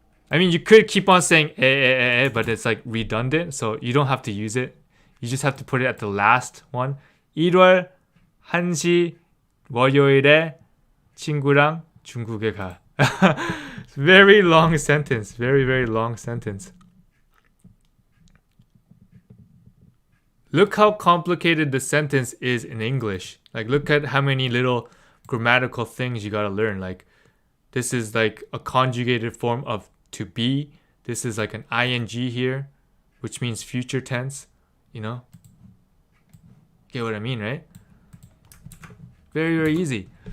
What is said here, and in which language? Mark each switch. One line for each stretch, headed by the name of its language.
English: I mean, you could keep on saying but it's like redundant, so you don't have to use it. You just have to put it at the last one.
Korean: 1월 1시 월요일에 친구랑 중국에 가.
English: Very long sentence. Very, very long sentence. Look how complicated the sentence is in English. Like, look at how many little grammatical things you gotta learn. Like, This is like a conjugated form of to be. This is like an ing here, which means future tense. You know? Get what I mean, right? Very, very easy.